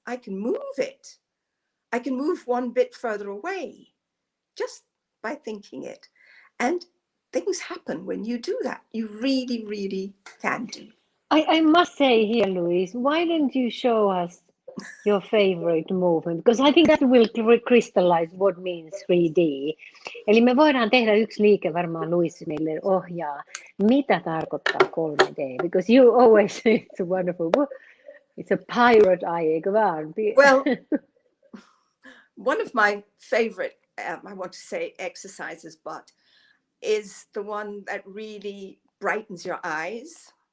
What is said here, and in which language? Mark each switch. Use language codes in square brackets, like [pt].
[en] I can move it. I can move one bit further away just by thinking it. And things happen when you do that. You really, really can do. I must say here, Louise, why don't you show us your favorite movement? Because I think that will crystallize what means 3D. [fi] Eli me voidaan tehdä yksi liike, varmaan Louise meille ohjaa, mitä tarkoittaa 3D. [en] Because you always say it's wonderful. It's a pirate eye, [fi] eikö vaan? [en] Well, one of my favorite, I want to say exercises, but is the one that really brightens your eyes.